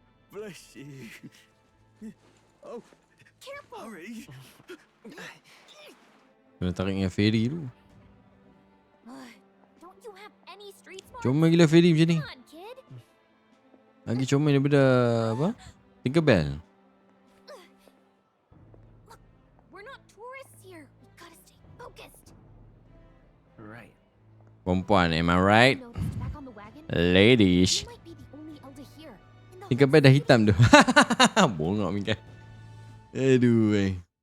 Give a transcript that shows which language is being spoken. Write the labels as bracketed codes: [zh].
[en] Bless you. Oh, Careful! hurry. [ms] Kena tarik dengan ferry tu. [en] Don't you have any street smarts? [ms] Comel gila ferry macam ni. [en] Come on, kid. [ms] Lagi comel daripada apa? [en] Tinkerbell. Look, we're not tourists here. We gotta stay focused. Right. Perempuan, am I right? You noticed back on the wagon? Ladies. You might be the only elder here. In the [ms] Tinkerbell dah hitam tu. Bongok Mika. Aduh.